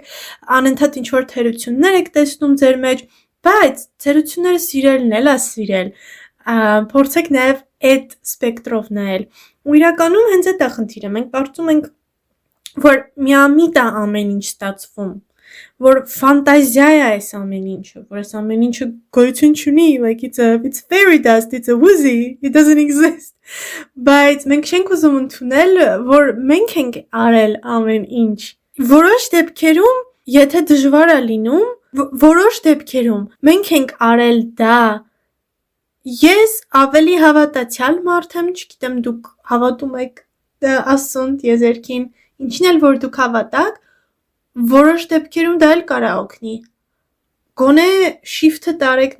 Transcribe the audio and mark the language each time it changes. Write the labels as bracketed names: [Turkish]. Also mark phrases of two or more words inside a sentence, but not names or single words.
[Armenian] անընդհատ ինչ որ թերություններ եք տեսնում ձեր մեջ, բայց թերությունները սիրելն էլ է սիրել։ Փորձեք նաև այդ սպեկտրով նայել։ Ու իրականում հենց այդ է խնդիրը։ Մենք կարծում ենք, որ միամիտ է ամեն ինչ ստացվում, որ ֆանտազիա է այս ամեն ինչը, որ այս ամեն ինչը գոյություն չունի, [English] like it's fairy dust, it's a woozy, it doesn't exist։ [Armenian] Բայց մենք չենք ուզում ընդունել, որ մենք ենք արել ամեն ինչ։ Որոշ դեպքերում, եթե դժվար է լինում, որոշ դեպքերում մենք ենք արել դա։ Ես ավելի հավատացյալ մարդ եմ, չգիտեմ դուք հավատում եք Աստծուն, դիեզերքին, ինչն էլ որ դուք հավատաք, որոշ դեպքերում դա էլ կարա օգնի։ Գոնե շիֆթը տարեք